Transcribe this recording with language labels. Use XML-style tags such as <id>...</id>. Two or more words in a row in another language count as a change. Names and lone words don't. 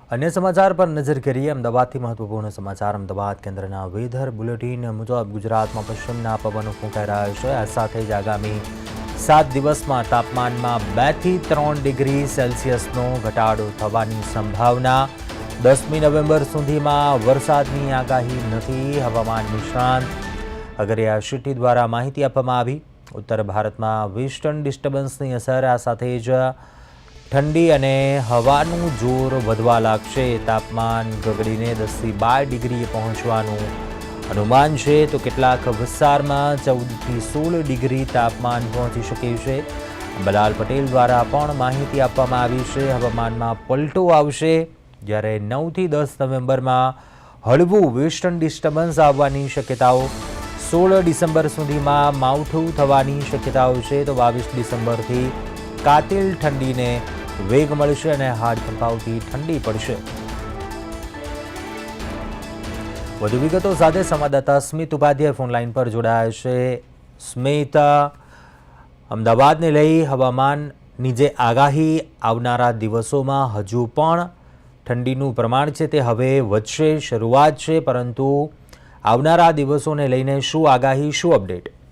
<hi>अन्य समाचार पर नजर करिए।</hi> <gu>અમદાવાદથી મહત્વપૂર્ણ સમાચાર। અમદાવાદ કેન્દ્રના</gu> <en>weather bulletin</en> <gu>મુજબ ગુજરાતમાં પશ્ચિમના પવનો ફૂંકાઈ રહ્યા છે। આ સાથે જ આગામી 7 દિવસમાં તાપમાનમાં 2 થી 3</gu> <en>degree Celsiusno</en> <gu>ઘટાડો થવાની સંભાવના। 10મી નવેમ્બર સુધીમાં વરસાદની આગાહી નથી। હવામાન નિષ્ણાંત અગરિયા શેટ્ટી દ્વારા માહિતી આપવામાં આવી। ઉત્તર ભારતમાં</gu> <en>western disturbanceni</en> <gu>અસર, આ સાથે જ ઠંડી અને હવાનું જોર વધવા લાગશે। તાપમાન ગગડીને 10 થી 12 ડિગ્રીએ પહોંચવાનું અનુમાન છે, તો કેટલાક વિસ્તારમાં 14 થી 16 ડિગ્રી તાપમાન પહોંચી શકે છે। અંબાલાલ પટેલ દ્વારા પણ માહિતી આપવામાં આવી છે। હવામાનમાં પલટો આવશે, જ્યારે 9 થી 10 નવેમ્બરમાં હળવું</gu> <en>western disturbance</en> <gu>આવવાની શક્યતાઓ। 16 ડિસેમ્બર સુધીમાં માવઠું થવાની શક્યતાઓ છે, તો 22 ડિસેમ્બરથી કાતિલ ઠંડીને વેગ મળશે અને હાડ કંપાવતી ઠંડી પડશે। વધુ વિગતો સાથે સંવાદદાતા સ્મિત ઉપાધ્યાય ફોનલાઈન પર જોડાયા છે। સ્મિત, અમદાવાદને લઈ હવામાનની જે આગાહી આવનારા દિવસોમાં હજુ પણ ઠંડીનું પ્રમાણ છે તે હવે વધશે, શરૂઆત છે, પરંતુ આવનારા દિવસોને લઈને શું આગાહી, શું અપડેટ?</gu>